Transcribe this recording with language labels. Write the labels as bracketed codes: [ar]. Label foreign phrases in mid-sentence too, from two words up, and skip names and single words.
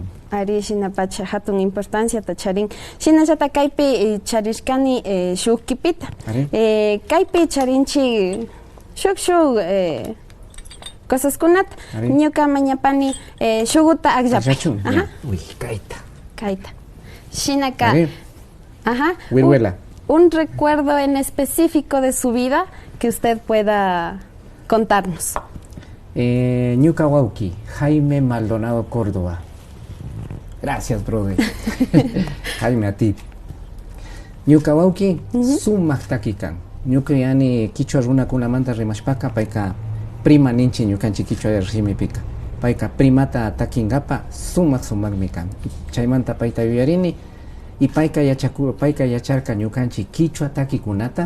[qu] Ari shinapacha hatun importancia ta charin. Shinallata kaypi charishkani shuk kipita. Ari. Kaypi charinchi shuk cosaskunata. Ari. Ñuka mañapani shuguta agllapa. Achachun. Ajá. Uy, kaita. Kaita. Shinaka. Ari. Ajá. Wirwela. [es] Un recuerdo en específico de su vida que usted pueda contarnos. [qu] Ñuka Wauki, Jaime Maldonado Córdoba. [es] Gracias, brother. Jaime, a ti. [qu] Ñuka Wauki, sumak takikan. Ñuka yani kichwa runa kunamanta rimashpaka, paika prima ninchi ñukanchi kichwa rishimipika. Paika primata takingapa, sumak mikan. Chaymanta paita yuyarini, y paika yacharka ñukanchi kichwa takikunata,